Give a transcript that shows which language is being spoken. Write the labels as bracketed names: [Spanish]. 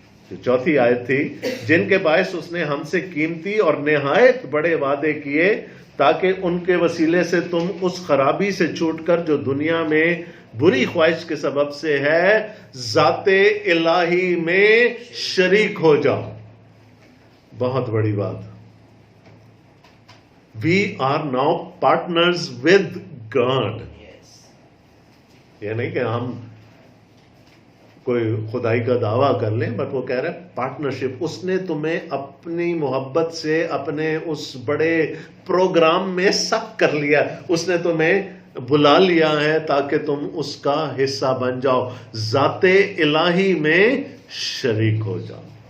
[Urdu] جو چوتھی آیت تھی، جن کے باعث اس نے ہم سے قیمتی اور نہایت بڑے وعدے کیے تاکہ ان کے وسیلے سے تم اس خرابی سے چھوٹ کر جو دنیا میں بری خواہش کے سبب سے ہے، ذات الہی میں شریک ہو جاؤ. بہت بڑی بات. [English] We are now partners with God. [Urdu] یہ نہیں کہ ہم کوئی خدائی کا دعویٰ کر لیں، بٹ وہ کہہ رہے ہیں پارٹنرشپ. اس نے تمہیں اپنی محبت سے اپنے اس بڑے پروگرام میں سب کر لیا. اس نے تمہیں بلا لیا ہے تاکہ تم اس کا حصہ بن جاؤ، ذات الہی میں شریک ہو جاؤ.